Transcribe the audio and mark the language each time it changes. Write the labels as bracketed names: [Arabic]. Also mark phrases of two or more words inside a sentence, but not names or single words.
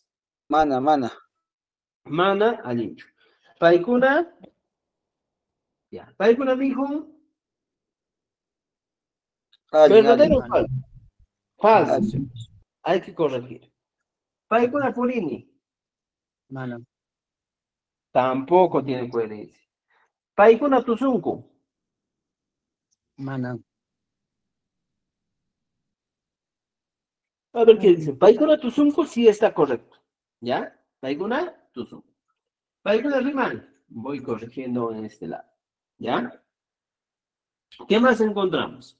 [Quechua] Mana, mana. Mana Alincho. Paikuna. [Spanish] Ya. Paikuna dijo. ¿Verdadero o falso? Falso. Hay que corregir. [Quechua] Paikuna Purini. Mana. [Spanish] Tampoco tiene coherencia. [Quechua] Paikuna Tuzunku. Mana. [Spanish] A ver qué dice. [Quechua] Paikuna Tuzunku [Spanish] sí está correcto. ¿Ya? [Quechua] Paikuna Tuzunku. Paikuna Riman. [Spanish] Voy corrigiendo en este lado. ¿Ya? ¿Qué más encontramos?